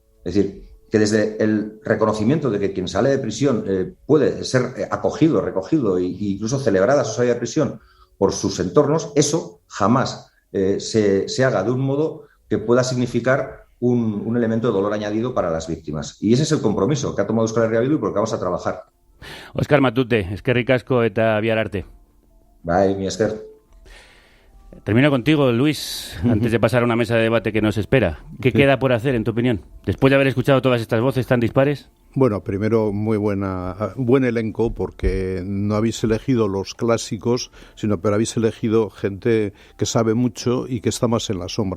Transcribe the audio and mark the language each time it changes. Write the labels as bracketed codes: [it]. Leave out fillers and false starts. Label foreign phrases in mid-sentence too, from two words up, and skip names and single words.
[es] Es decir, que desde el reconocimiento de que quien sale de prisión puede ser acogido, recogido e incluso celebrada su salida de prisión por sus entornos, eso jamás se haga de un modo que pueda significar un elemento de dolor añadido para las víctimas. Y ese es el compromiso que ha tomado Euskal Herria Bildu y por el que vamos a trabajar. [eu] Óscar Matute, eskerrik asko eta bihar arte. Bai, mi esker. [es] Termino contigo, Luis, antes de pasar a una mesa de debate que nos espera. ¿Qué queda por hacer, en tu opinión? Después de haber escuchado todas estas voces tan dispares. Bueno, primero, buen elenco, porque no habéis elegido los clásicos, pero habéis elegido gente que sabe mucho y que está más en la sombra.